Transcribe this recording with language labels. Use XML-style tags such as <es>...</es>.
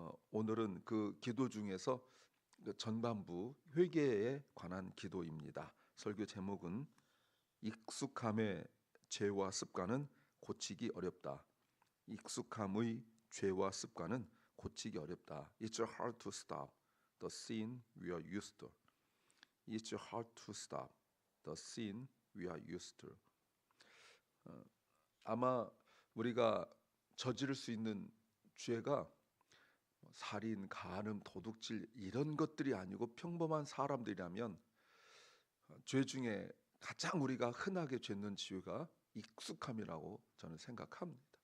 <ko>오늘은 그 기도 중에서 그 전반부 회개에 관한 기도입니다. 설교 제목은 익숙함의 죄와 습관은 고치기 어렵다. 익숙함의 죄와 습관은 고치기 어렵다.</ko> <en>It's hard to stop the sin we are used to. It's hard to stop the sin we are used to.</en> <ko>아마 우리가 저지를 수 있는 죄가 살인, 간음, 도둑질 이런 것들이 아니고 평범한 사람들이라면 죄 중에 가장 우리가 흔하게 짓는 죄가 익숙함이라고 저는 생각합니다.</ko>